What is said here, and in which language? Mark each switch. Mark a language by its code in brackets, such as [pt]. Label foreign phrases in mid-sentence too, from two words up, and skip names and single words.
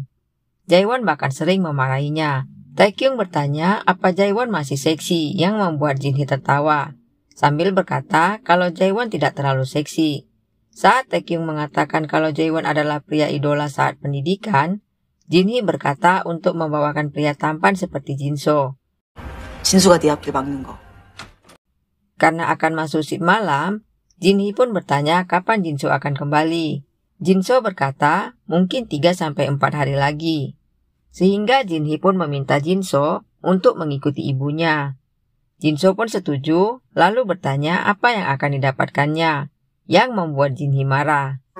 [id] Jae-won bahkan sering memarahinya. Taekyung bertanya apa Jae-won masih seksi yang membuat Jin Hee tertawa, sambil berkata kalau Jae-won tidak terlalu seksi. Saat Taekyung mengatakan kalau Jae-won adalah pria idola saat pendidikan, Jinhee berkata untuk membawakan pria tampan seperti Jinso. [ko] 진수가 네 앞길 막는 거. [id] Karena akan masuk shift malam, Jinhee pun bertanya kapan Jinso akan kembali. Jinso berkata mungkin 3-4 hari lagi. Sehingga Jinhee pun meminta Jinso untuk mengikuti ibunya. Jinso pun setuju, lalu bertanya apa yang akan didapatkannya, yang membuat Jinhee marah.